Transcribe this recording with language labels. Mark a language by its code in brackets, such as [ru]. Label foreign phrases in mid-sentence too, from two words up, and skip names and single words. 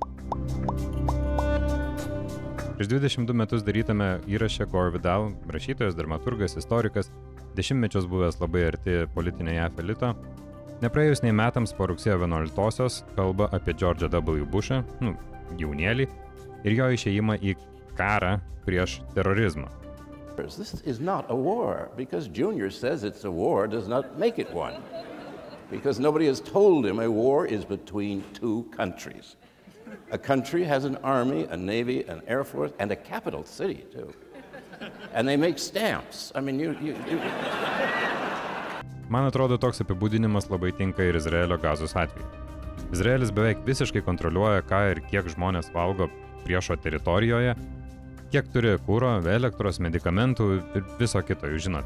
[lt] Prieš 22 metus darytame įraše Gore Vidal, rašytojas, dramaturgas, istorikas, dešimtmečius buvęs labai arti politinio JAV elito, nepraėjus nei metams po rugsėjo 11-osios kalba apie George W. Bushą, jaunėlį, ir jo išėjimą į karą prieš terorizmą. [en] This is not a war, because Junior says it's a war does not make it one. Because nobody has told him a war is between two countries. A country has an army, a navy, an air force, and a capital city, too. And they make stamps. I mean, [lt] Man atrodo, toks apibūdinimas labai tinka ir Izraelio Gazos atveju. Izraelis beveik visiškai kontroliuoja, ką ir kiek žmonės valgo priešo teritorijoje, kiek turi kuro, elektros, medikamentų ir viso kito, jūs žinot.